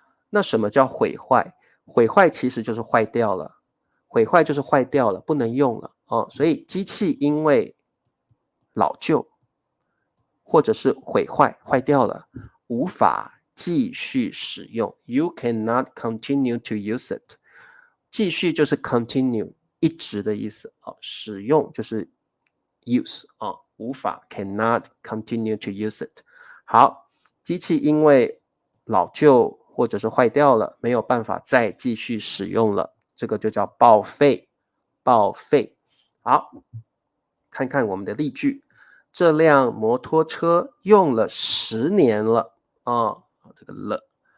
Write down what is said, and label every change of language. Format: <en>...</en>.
<zh>那什么叫毁坏？毁坏其实就是坏掉了，毁坏就是坏掉了，不能用了哦。所以机器因为老旧或者是毁坏，坏掉了，无法继续使用。</zh> <en>You cannot continue to use it。</en> <zh>继续就是 continue， 一直的意思哦。使用就是 use 哦，无法</zh> <en>cannot continue to use it。</en> <zh>好，机器因为老旧或者是坏掉了，没有办法再继续使用了，这个就叫报废。报废。好，看看我们的例句。这辆摩托车用了10年了啊，这个了。</zh>